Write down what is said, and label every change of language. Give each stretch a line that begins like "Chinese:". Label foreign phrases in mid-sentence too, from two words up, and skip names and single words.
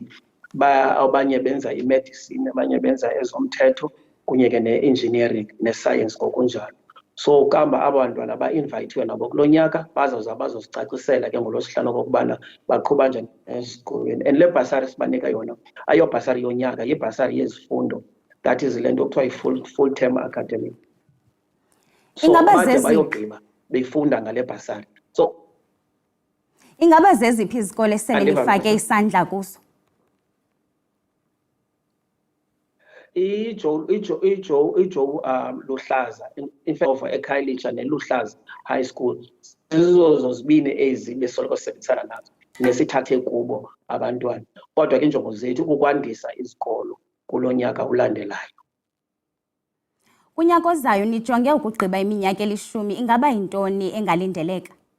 Xhosa: Abanye benza imedicine, abanye benza ezomthetho kunye ke ne-engineering ne-science ngokunjalo. So kamba abantwana ba-invayithiwe nabo kulo nyaka bazosicacisela ke ngolosihlanu okokubana baqhuba njani esikolweni. And le bhasari sibanika yona ayo bhasari yonyaka, yibhasari yezifundo.
English: That is
Xhosa: le nto kuthiwa
English: yi-full term academic.
Xhosa: So bade bayogqiba befunda ngale bhasari. So ingaba zeziphi izikole esele lifake isandla kuso? iJoe Luhlaza
English: in fact
Xhosa: over eKhayelitsha neLuhlaza High School zizo zibini ezi besoloko sisebenzisana nazo nesithathe kubo abantwana kodwa ke injongo zethu kukwandisa izikolo kulo nyaka ulandelayo. Kunyaka ozayo nijonge ukugqiba iminyaka 10 ingaba yintoni engalindeleka?